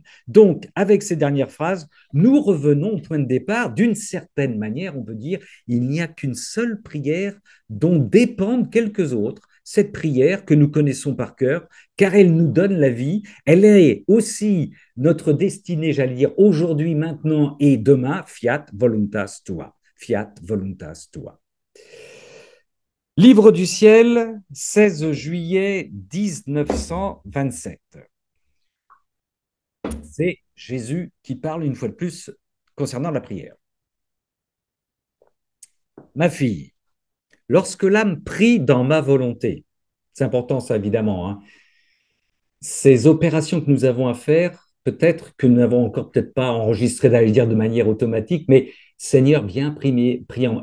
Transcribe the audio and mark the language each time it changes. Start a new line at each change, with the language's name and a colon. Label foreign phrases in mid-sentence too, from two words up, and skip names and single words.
French: Donc, avec ces dernières phrases, nous revenons au point de départ. D'une certaine manière, on peut dire, il n'y a qu'une seule prière dont dépendent quelques autres. Cette prière que nous connaissons par cœur, car elle nous donne la vie, elle est aussi notre destinée, j'allais dire, aujourd'hui, maintenant et demain,
Latin: fiat voluntas tua. Fiat voluntas tua.
French: Livre du ciel, 16 juillet 1927. C'est Jésus qui parle une fois de plus concernant la prière. Ma fille, lorsque l'âme prie dans ma volonté, c'est important ça évidemment, hein, ces opérations que nous avons à faire, peut-être que nous n'avons encore peut-être pas enregistré, d'aller dire de manière automatique, mais Seigneur, viens priant.